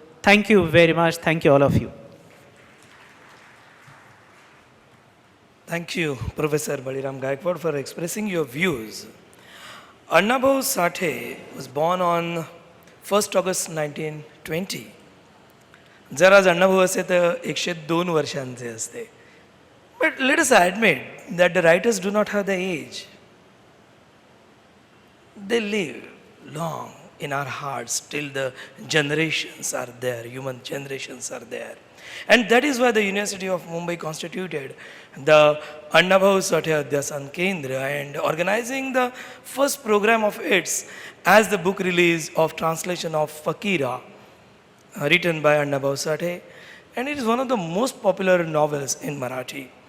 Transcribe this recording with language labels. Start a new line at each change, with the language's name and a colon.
English: Thank you very much. Thank you, all of you. Thank you, Professor Baliram Gaikwad, for expressing your views. Annabhau Sathe was born on 1st August 1920.
Marathi: जर आज अण्णाभाऊ असे तर 102 वर्षांचे असते.
English: But let us admit that the writers do not have the age. They live long in our hearts till the generations are there, human generations are there. And that is why the University of Mumbai constituted the Annabhau Sathe Adhyasan Kendra and organizing the first program of its as the book release of translation of Fakira, written by Annabhau Sathe, and it is one of the most popular novels in Marathi.